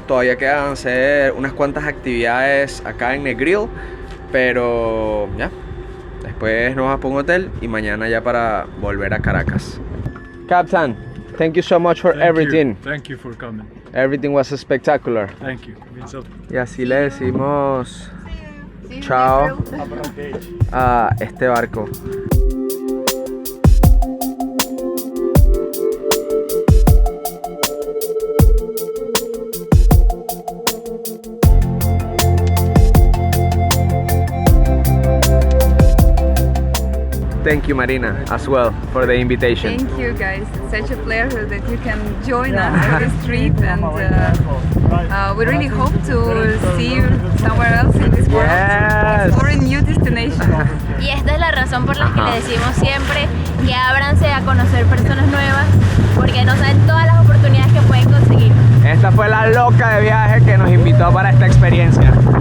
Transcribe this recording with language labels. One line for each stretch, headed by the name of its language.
Spanish: Todavía quedan hacer unas cuantas actividades acá en Negril. Pero ya. Después nos vamos a un hotel y mañana ya para volver a Caracas.
English: Captain, thank you so much for everything. Thank you for coming. Everything was spectacular. Thank you.
Spanish: Y así le decimos chao a este barco.
English: Thank you, Marina, as well, for the invitation. Thank you guys, it's such a pleasure that you can join us for this trip, and we really hope to see you somewhere else in this world, Yes. exploring new destinations.
Spanish: Y esta es la razón por la que le decimos siempre que ábranse a conocer personas nuevas, porque no saben todas las oportunidades que pueden conseguir. Esta fue la loca de viaje que nos invitó para esta experiencia.